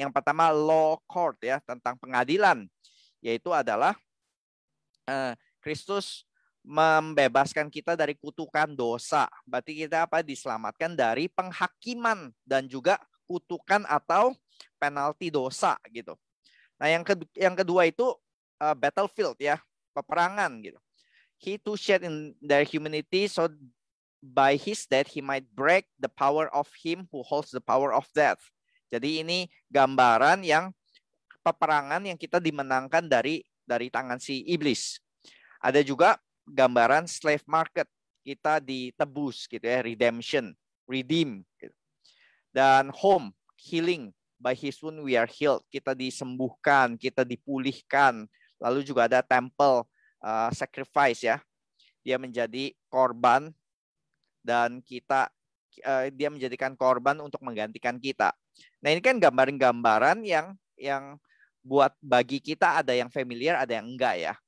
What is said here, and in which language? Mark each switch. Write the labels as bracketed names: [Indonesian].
[Indonesian] Yang pertama law court ya, tentang pengadilan, yaitu adalah Kristus membebaskan kita dari kutukan dosa. Berarti kita diselamatkan dari penghakiman dan juga kutukan atau penalti dosa gitu. Nah, yang kedua itu battlefield ya, peperangan gitu. [English] He too shed in their humanity so by his death he might break the power of him who holds the power of death. [Indonesian] Jadi ini gambaran yang peperangan yang kita dimenangkan dari tangan si iblis. Ada juga gambaran slave market, kita ditebus gitu ya, redemption, redeem gitu. [English] Dan home, healing, by his wound we are healed, [Indonesian] kita disembuhkan, kita dipulihkan. Lalu juga ada temple sacrifice ya, dia menjadi korban dan dia menjadikan korban untuk menggantikan kita. Nah, ini kan gambaran-gambaran yang buat bagi kita ada yang familiar, ada yang enggak ya.